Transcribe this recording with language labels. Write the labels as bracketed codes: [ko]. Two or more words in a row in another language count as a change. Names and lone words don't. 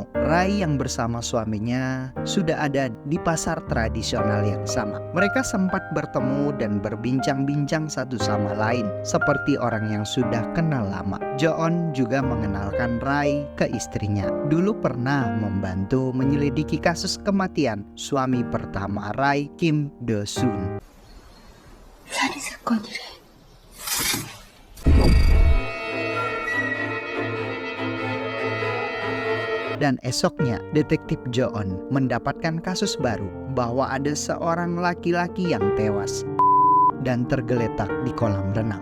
[id] Rai yang bersama suaminya sudah ada di pasar tradisional yang sama. Mereka sempat bertemu dan berbincang-bincang satu sama lain seperti orang yang sudah kenal lama. Jo-on juga mengenalkan Rai ke istrinya. Dulu pernah membantu menyelidiki kasus kematian suami pertama Rai, Kim Do-soon. [ko] 살인 사건이래. [id] Dan esoknya, detektif Jo-on mendapatkan kasus baru bahwa ada seorang laki-laki yang tewas dan tergeletak di kolam renang.